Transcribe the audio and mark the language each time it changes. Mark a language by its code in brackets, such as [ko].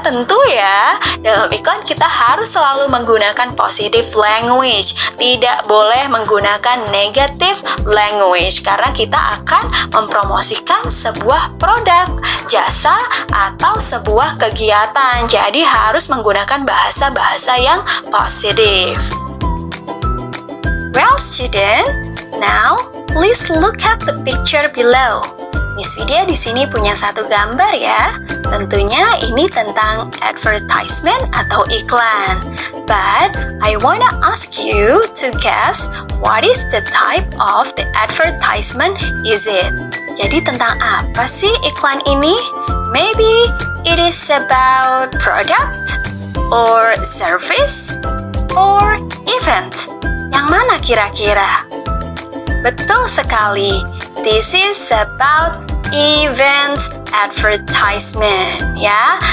[id] Tentu ya, dalam iklan kita harus selalu menggunakan positive language. Tidak boleh menggunakan negative language karena kita akan mempromosikan sebuah produk, jasa, atau sebuah kegiatan. Jadi harus menggunakan bahasa-bahasa yang positif. [en] Well, student, now please look at the picture below. [id] Miss Vidya di sini punya satu gambar ya. Tentunya ini tentang advertisement atau iklan. [en] But I wanna ask you to guess what is the type of the advertisement is it? [id] Jadi tentang apa sih iklan ini? [en] Maybe it is about product or service or event. [id] Yang mana kira-kira? Betul sekali. [en] This is about event advertisement ya.